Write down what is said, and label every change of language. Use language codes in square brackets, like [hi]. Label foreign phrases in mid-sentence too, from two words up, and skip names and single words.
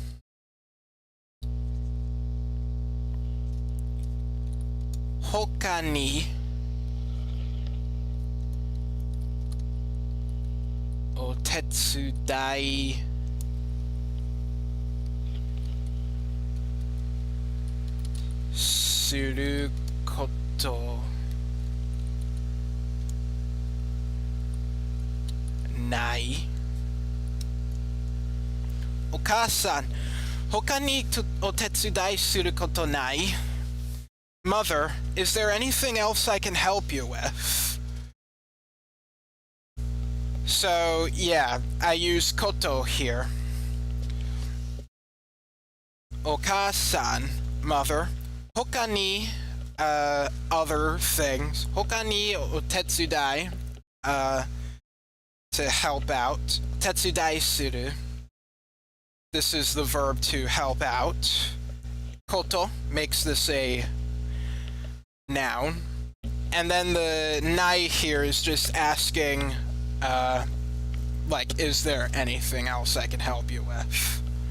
[ja] 他にお手伝いすることない? お母さん、他にお手伝いすることない? [en] Mother, is there anything else I can help you with? So, yeah, I use koto here. Oka-san, mother. [ja] 他に, [en] other things. [ja] 他にお手伝い, [en] to help out. [ja] 手伝いする. [en] This is the verb to help out. Koto makes this a noun. And then the nai here is just asking, like, is there anything else I can help you with?